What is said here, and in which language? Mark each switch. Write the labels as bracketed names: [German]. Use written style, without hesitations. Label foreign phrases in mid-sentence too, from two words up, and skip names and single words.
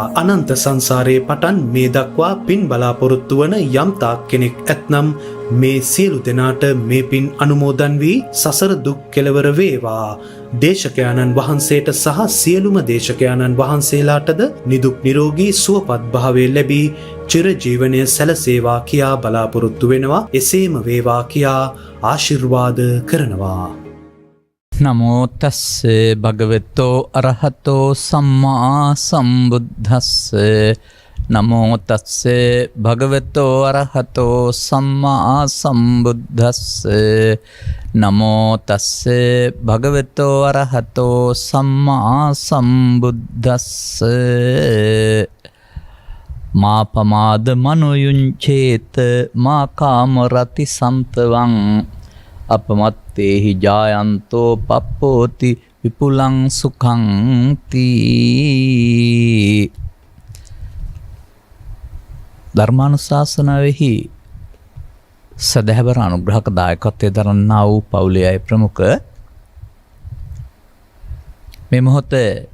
[Sinhala] අනන්ත සංසාරයේ පටන් මේ දක්වා පින් බලාපොරොත්තු වන යම් තාක් කෙනෙක් ඇතනම් මේ සියලු දෙනාට මේ පින් අනුමෝදන් වී සසර දුක් කෙලවර වේවා. දේශකයාණන් වහන්සේට සහ සියලුම දේශකයාණන් වහන්සේලාටද නිදුක් නිරෝගී සුවපත් භාවය ලැබී චිර ජීවනය සැලසේවා කියා බලාපොරොත්තු වෙනවා. එසේම වේවා කියා ආශිර්වාද කරනවා. [Pali] නමෝ තස්ස භගවතෝ අරහතෝ සම්මා සම්බුද්දස්ස. නමෝ තස්ස භගවතෝ අරහතෝ සම්මා සම්බුද්දස්ස. නමෝ තස්ස භගවතෝ අරහතෝ සම්මා සම්බුද්දස්ස. මා පමාද මනෝයුංචේත මා කාමරති සම්තවං අපමත්තේහි ජායන්තෝ පප්පෝති විපුලං සුඛං තී. [Sinhala] ධර්මානුශාසනාවෙහි සදහැවර අනුග්‍රහක දායකත්වයේ දරන්නා වූ පවුලේ අය ප්‍රමුඛ මේ මොහොතේ